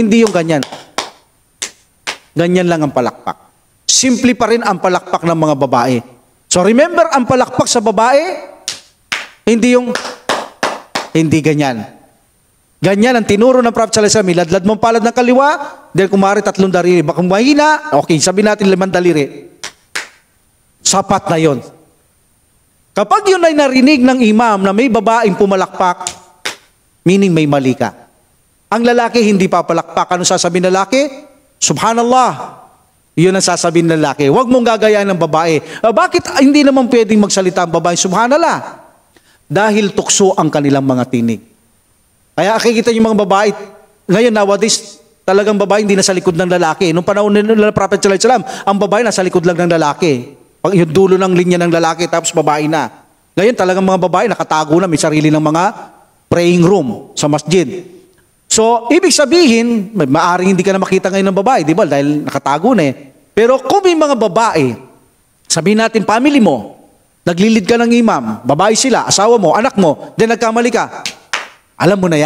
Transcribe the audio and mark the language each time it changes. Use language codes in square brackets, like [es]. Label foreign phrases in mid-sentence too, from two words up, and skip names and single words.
[tl] Hindi yung ganyan. Ganyan lang ang palakpak. Simple pa rin ang palakpak ng mga babae. [en] So remember, [tl] ang palakpak sa babae, hindi ganyan. Ganyan ang tinuro ng Prophet [ar] صلى الله عليه وسلم, [tl] iladlad mo ang palad ng kaliwa, dahil kumari 3 daliri. Baka mahina, okay, sabihin natin 5 daliri. Sapat na yon. Kapag yun ay narinig ng imam na may babaeng pumalakpak, meaning may mali ka. Ang lalaki hindi papalakpak. Ano sasabihin ng lalaki? Subhanallah. Yun ang sasabihin ng lalaki. Huwag mong gagayahin ng babae. Bakit hindi naman pwedeng magsalita ang babae? Subhanallah. Dahil tukso ang kanilang mga tinig. Kaya nakikita yung mga babae, ngayon nowadays, talagang babae hindi nasa likod ng lalaki. Nung panahon nila Prophet [ar] صلى الله عليه وسلم, [tl] ang babae nasa likod lang ng lalaki. Yung dulo ng linya ng lalaki, tapos babae na. Ngayon talagang mga babae nakatago na, may sarili ng mga praying room sa masjid. So, ibig sabihin, maaring hindi ka na makita ngayon ng babae, di ba? Dahil nakatago na eh. Pero kung may mga babae, sabihin natin family mo, naglilid ka ng imam, babae sila, asawa mo, anak mo, then nagkamali ka, alam mo na yan.